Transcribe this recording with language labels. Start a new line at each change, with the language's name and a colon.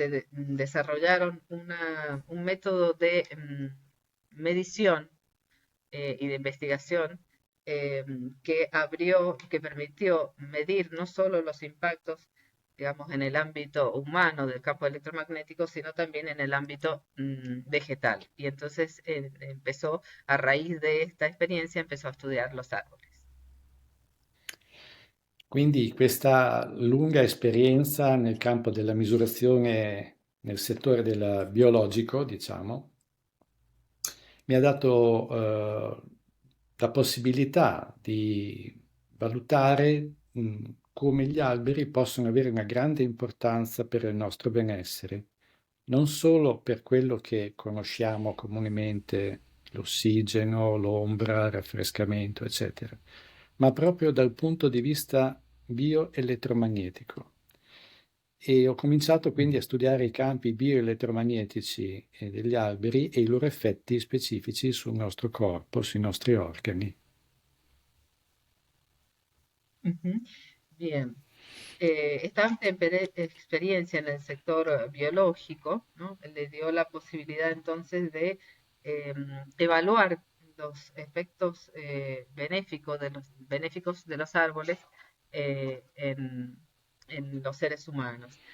Spanish: desarrollaron un método de medición y de investigación que permitió medir no solo los impactos, digamos, en el ámbito humano del campo electromagnético, sino también en el ámbito vegetal. Y entonces empezó, a raíz de esta experiencia, empezó a estudiar los árboles.
Italian: Quindi questa lunga esperienza nel campo della misurazione nel settore del biologico, diciamo, mi ha dato la possibilità di valutare come gli alberi possono avere una grande importanza per il nostro benessere, non solo per quello che conosciamo comunemente, l'ossigeno, l'ombra, il raffrescamento, eccetera, ma proprio dal punto di vista bioelettromagnetico. E ho cominciato quindi a studiare i campi bioelettromagnetici degli alberi e i loro effetti specifici sul nostro corpo, sui nostri organi.
Spanish: Ujú. Bien. Esta amplia experiencia en el sector biológico, ¿no? Le dio la posibilidad entonces de evaluar los efectos benéficos de los árboles en los seres humanos.